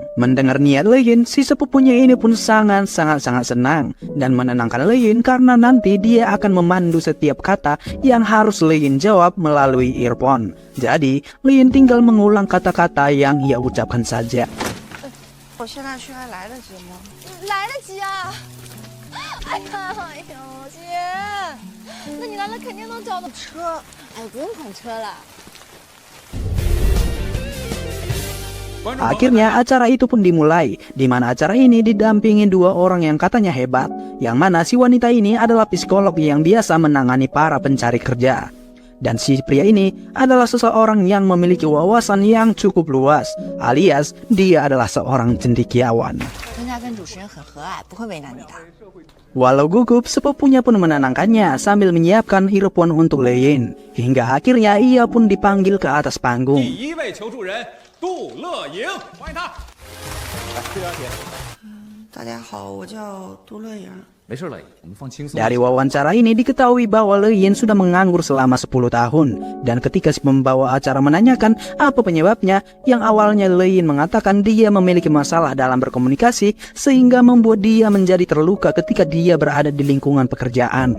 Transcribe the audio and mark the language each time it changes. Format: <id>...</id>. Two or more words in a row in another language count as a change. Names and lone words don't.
<id>Mendengar niat Lin, si sepupunya ini pun sangat senang dan menenangkan Lin karena nanti dia akan memandu setiap kata yang harus Lin jawab melalui earphone. Jadi Lin tinggal mengulang kata-kata yang ia ucapkan saja.</id> <zh>我现在去还来得及吗？来得及啊！哎呦姐，那你来了肯定能找到车。哎，不用款车了。</zh> <id>Akhirnya acara itu pun dimulai, di mana acara ini didampingi dua orang yang katanya hebat, yang mana si wanita ini adalah psikolog yang biasa menangani para pencari kerja. Dan si pria ini adalah seseorang yang memiliki wawasan yang cukup luas, alias dia adalah seorang cendekiawan. Walau gugup, sepupunya pun menenangkannya sambil menyiapkan earphone untuk Leyin. Hingga akhirnya ia pun dipanggil ke atas panggung.</id> <zh>杜乐莹，欢迎他。来，这张帖。大家好，我叫杜乐莹。没事了，我们放轻松。</zh> <id>Dari wawancara ini diketahui bahwa Leyin sudah menganggur selama 10 tahun. Dan ketika si pembawa acara menanyakan apa penyebabnya, yang awalnya Leyin mengatakan dia memiliki masalah dalam berkomunikasi sehingga membuat dia menjadi terluka ketika dia berada di lingkungan pekerjaan.</id>